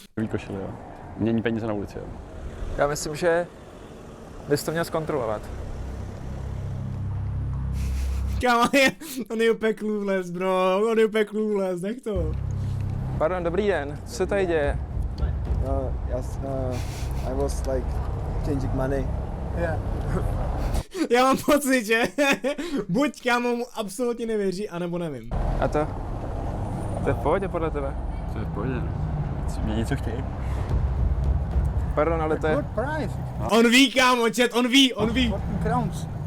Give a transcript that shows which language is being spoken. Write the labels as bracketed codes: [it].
[cs] košily, jo. Mění peníze na ulici, jo. Já myslím, že bys to měl zkontrolovat. Kámo, on je úplně clueless, bro, on je úplně clueless, nech to. Pardon, dobrý den, co se tady děje? [en] Yes, I was like changing money. [cs] Já mám pocit, že buď kámo mu absolutně nevěří, anebo nevím. A to? To je v pohodě podle tebe? To je v pohodě, no. Mě něco chtějí. Pardon, ale to je... [en] Price. [cs] On ví, kámo, chat, on ví. [en] 14 crowns.